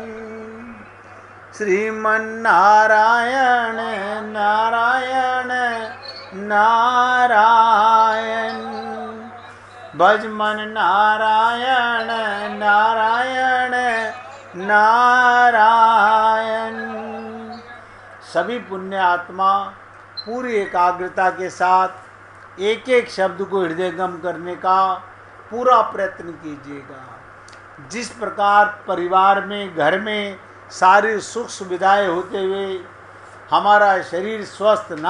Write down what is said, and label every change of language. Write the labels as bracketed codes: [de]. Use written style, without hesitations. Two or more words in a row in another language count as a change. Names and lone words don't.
[hi] श्रीमन्नारायण नारायण नारायण। भज मन नारायण नारायण नारायण। सभी पुण्य आत्मा पूरी एकाग्रता के साथ एक एक शब्द को हृदयंगम करने का पूरा प्रयत्न कीजिएगा। जिस प्रकार परिवार में, घर में सारी सुख सुविधाएं होते हुए हमारा शरीर स्वस्थ ना